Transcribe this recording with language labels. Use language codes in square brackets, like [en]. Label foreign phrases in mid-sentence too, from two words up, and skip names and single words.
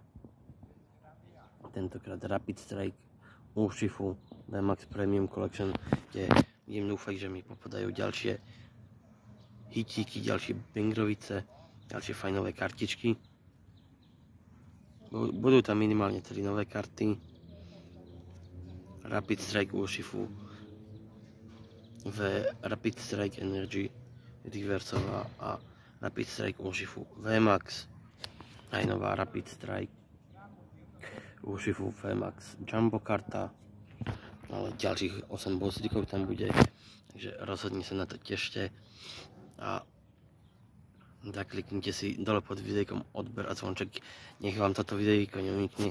[sk] Tentokrát Rapid Strike Urshifu VMAX Premium Collection, kde budem dúfať, že mi popadajú ďalšie hitíky, ďalšie bangrovice, ďalšie fajnové kartičky. Budú tam minimálne 3 nové karty. Rapid Strike Urshifu, Rapid Strike Energy Reversová a Rapid Strike Urshifu VMAX. Aj nová Rapid Strike Urshifu VMAX Jumbo karta, ale ďalších 8 bossíkov tam bude, takže rozhodne sa na to tešte a zakliknite si dole pod videjkom odber a zvonček, nech vám toto videjko neunikne.